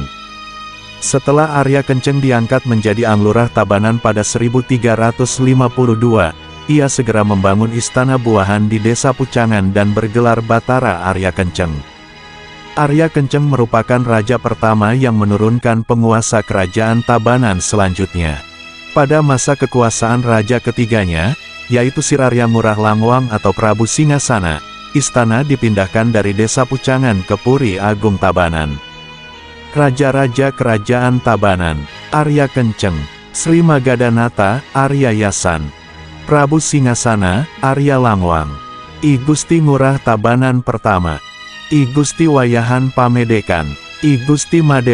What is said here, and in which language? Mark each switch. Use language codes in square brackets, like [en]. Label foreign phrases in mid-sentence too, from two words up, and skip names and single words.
[id] Setelah Arya Kenceng diangkat menjadi Anglurah Tabanan pada 1352, ia segera membangun istana buahan di Desa Pucangan dan bergelar Batara Arya Kenceng. Arya Kenceng merupakan raja pertama yang menurunkan penguasa kerajaan Tabanan selanjutnya. Pada masa kekuasaan raja ketiganya, yaitu Sirarya Ngurah Langwang atau Prabu Singasana, istana dipindahkan dari Desa Pucangan ke Puri Agung Tabanan. Raja-raja kerajaan Tabanan: Arya Kenceng, Sri Magadanata, Arya Yasan, Prabu Singasana, Arya Langwang, I Gusti Ngurah Tabanan pertama, I Gusti Wayahan Pamedekan, I Gusti Made